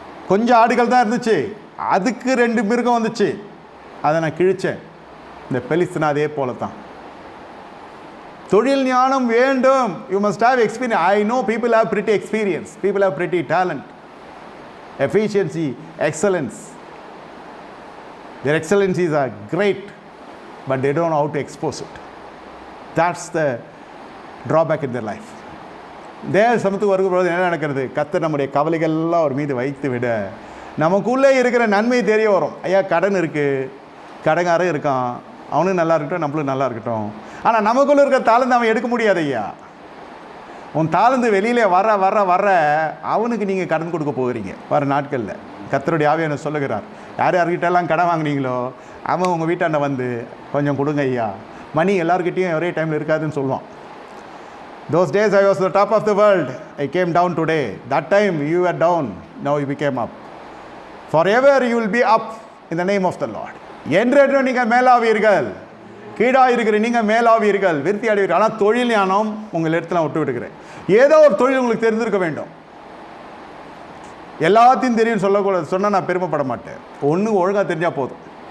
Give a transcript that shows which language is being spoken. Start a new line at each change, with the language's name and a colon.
Tamil: கொஞ்சம் ஆடுகள் தான் இருந்துச்சு, அதுக்கு 2 மிருகம் வந்துச்சு, அதை நான் கிழிச்சேன். இந்த பெலிஸ்தீனா அதே போல தான். தொழில் ஞானம் வேண்டும்.
English: You must have experience. I know people have pretty experience, people have pretty talent, efficiency, excellence. Their excellencies are great, but they don't know how to expose it. That's the drawback in their life.
Tamil: தேவ சமத்துக்கு வரும்போது என்ன நடக்கிறது? கர்த்தர் நம்முடைய கவலைகள்லாம் அவர் மீது வைத்து விட நமக்குள்ளே இருக்கிற நன்மை தெரிய வரும். ஐயா கடன் இருக்குது, கடங்காரன் இருக்கான், அவனும் நல்லா இருக்கட்டும், நம்மளும் நல்லா இருக்கட்டும். ஆனால் நமக்குள்ளே இருக்கிற தாளந்து அவன் எடுக்க முடியாது. ஐயா உன் தாளந்து வெளியில் வர வர வர அவனுக்கு நீங்கள் கடன் கொடுக்க போகிறீங்க வர நாட்களில். கர்த்தருடைய ஆவியானவர் சொல்லுகிறார், யார் யார்கிட்டெல்லாம் கடன் வாங்கினீங்களோ அவன் உங்கள் வீட்டாண்ட வந்து கொஞ்சம் கொடுங்க ஐயா. மணி எல்லாருக்கிட்டையும் ஒரே டைமில் இருக்காதுன்னு சொல்லுவான்.
English: Those days I was the top of the world, I came down today. That time you were down, now you became up. Forever you will be up in the name of the Lord.
Tamil: என்றென்றும் நீங்கள் மேலாவீர்கள், கீழாக இருக்கிற நீங்கள் மேலாவீர்கள், விருத்தி அடைவீர்கள். ஆனால் தொழில் ஞானம் உங்கள் இடத்துல நான் விட்டு விடுகிறேன். ஏதோ ஒரு தொழில் உங்களுக்கு தெரிஞ்சிருக்க வேண்டும். எல்லாத்தையும் தெரியும் சொல்லக்கூடாது, சொன்னால் நான் பெருமைப்பட மாட்டேன். ஒன்று ஒழுங்காக தெரிஞ்சால் போதும்.